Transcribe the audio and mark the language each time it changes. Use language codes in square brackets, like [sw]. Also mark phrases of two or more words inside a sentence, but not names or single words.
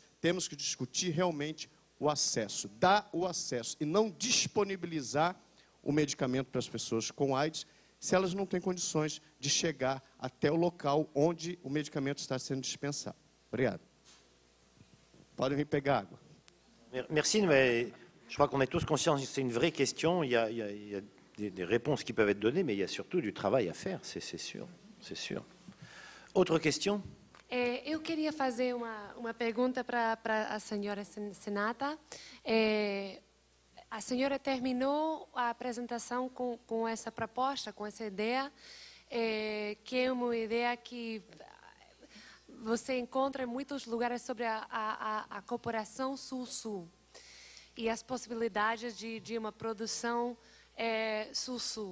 [pt] Temos que discutir realmente o acesso, dar o acesso e não disponibilizar o medicamento para as pessoas com AIDS se elas não têm condições de chegar até o local onde o medicamento está sendo dispensado. Obrigado. Podem vir pegar água. [fr] Merci, mais je crois qu'on est tous conscients que c'est une vraie question. Il y a des réponses qui peuvent être données, mais il y a surtout du travail à faire, c'est sûr, c'est sûr. Autre question? [pt] Eu queria fazer uma pergunta para a senhora Senata. A senhora terminou a apresentação com essa proposta, com essa ideia, que é uma ideia que você encontra em muitos lugares sobre a cooperação Sul-Sul e as possibilidades de uma produção Sul-Sul.